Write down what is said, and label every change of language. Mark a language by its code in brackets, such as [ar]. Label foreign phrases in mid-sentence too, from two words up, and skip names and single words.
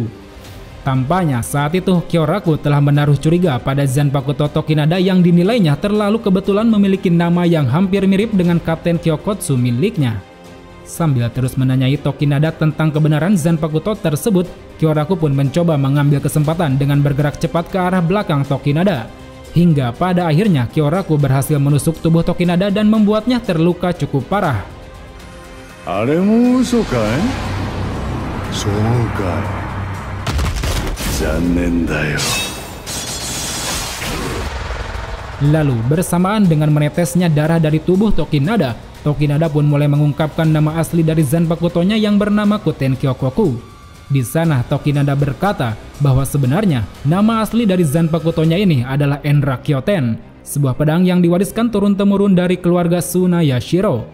[id] Tampaknya saat itu Kyoraku telah menaruh curiga pada Zanpakuto Tokinada yang dinilainya terlalu kebetulan memiliki nama yang hampir mirip dengan Kapten Kyokotsu miliknya. Sambil terus menanyai Tokinada tentang kebenaran Zanpakuto tersebut, Kyoraku pun mencoba mengambil kesempatan dengan bergerak cepat ke arah belakang Tokinada. Hingga pada akhirnya Kyoraku berhasil menusuk tubuh Tokinada dan membuatnya terluka cukup parah. [ja] あれも嘘かい？そうかい。残念だよ。 [id] Lalu bersamaan dengan menetesnya darah dari tubuh Tokinada, Tokinada pun mulai mengungkapkan nama asli dari Zanpakutonya yang bernama Kuten Kyokoku. Di sana Tokinada berkata bahwa sebenarnya nama asli dari Zanpakutonya ini adalah Enra Kyoten, sebuah pedang yang diwariskan turun-temurun dari keluarga Tsunayashiro.